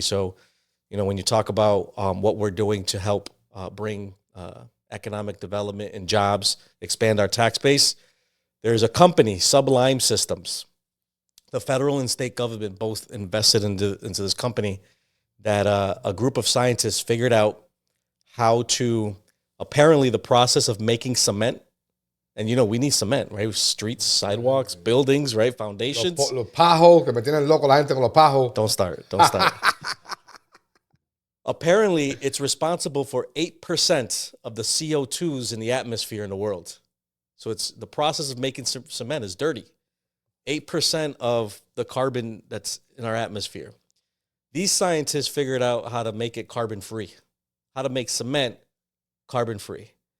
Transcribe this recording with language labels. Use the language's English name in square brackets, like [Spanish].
[English] So, when you talk about what we're doing to help bring economic development and jobs, expand our tax base, there's a company, Sublime Systems. The federal and state government both invested into this company that a group of scientists figured out how to, apparently the process of making cement, and we need cement, right? Streets, sidewalks, buildings, right? Foundations. [Spanish] Los pajos, que me tienen loco la gente con los pajos. [English] Don't start. Apparently, it's responsible for 8% of the CO2s in the atmosphere in the world. So it's the process of making cement is dirty. 8% of the carbon that's in our atmosphere. These scientists figured out how to make it carbon-free, how to make cement carbon-free.